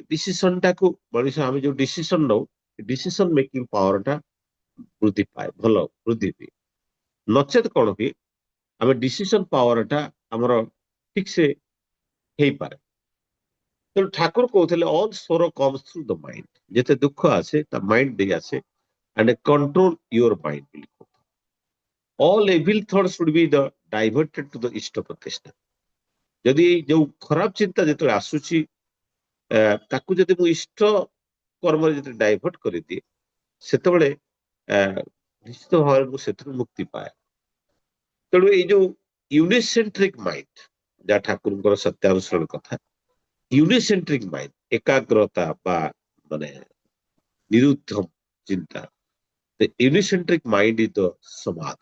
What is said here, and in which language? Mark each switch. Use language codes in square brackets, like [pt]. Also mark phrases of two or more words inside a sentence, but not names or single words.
[or] ଡିସିସନ ଟାକୁ ମଣିଷ ଆମେ ଯୋଉ ଡିସିସନ ନଉ, [en] decision making power [or] ଟା ବୃଦ୍ଧି ପାଏ, ଭଲ ବୃଦ୍ଧି ହୁଏ। ନଚେତ କଣ ହୁଏ, ଆମେ [en] decision power [or] ଟା ଆମର ଠିକ ସେ ହେଇପାରେ। ତେଣୁ ଠାକୁର କହୁଥିଲେ [en] all sore comes through the mind, [or] ଯେତେ ଦୁଃଖ ଆସେ ତା ମାଇଣ୍ଡ ଦେଇ ଆସେ, [en] and control your mind. All evil thoughts should be the diverted to the [or] ଇଷ୍ଟ ପ୍ରତିଷ୍ଠା। ଯଦି ଯୋଉ ଖରାପ ଚିନ୍ତା ଯେତେବେଳେ ଆସୁଛି, ତାକୁ ଯଦି ମୁଁ ଇଷ୍ଟ କର୍ମରେ ଯଦି ଡାଇଭର୍ଟ କରିଦିଏ, ସେତେବେଳେ ନିଶ୍ଚିତ ଭାବରେ ମୁଁ ସେଥିରୁ ମୁକ୍ତି ପାଏ। ତେଣୁ ଏଇ ଯୋଉ [en] unicentric mind, [or] ଯାହା ଠାକୁରଙ୍କର ସତ୍ୟାନୁସରଣ କଥା, [en] unicentric mind, [or] ଏକାଗ୍ରତା ବା ମାନେ ନିରୁଦ୍ଧ ଚିନ୍ତା, [en] unicentric mind is the [or] ସମାଧି।